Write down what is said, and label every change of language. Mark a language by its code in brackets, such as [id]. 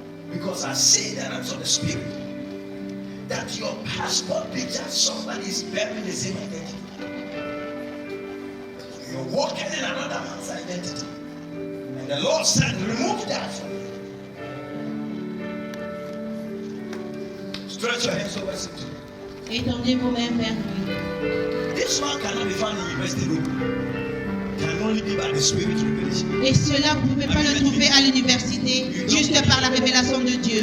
[en] Because I see that I'm of the spirit. That your passport picture, somebody is bearing the same identity. You're walking in another man's identity. And the Lord said, remove that from you. Stretch your hands over to him. [fr] Étendez vos mains vers lui. [en] This one cannot be found in university room. Can only be by the spirit revelation. [fr] Et cela, vous ne pouvez pas le trouver à l'université, juste par la révélation de Dieu.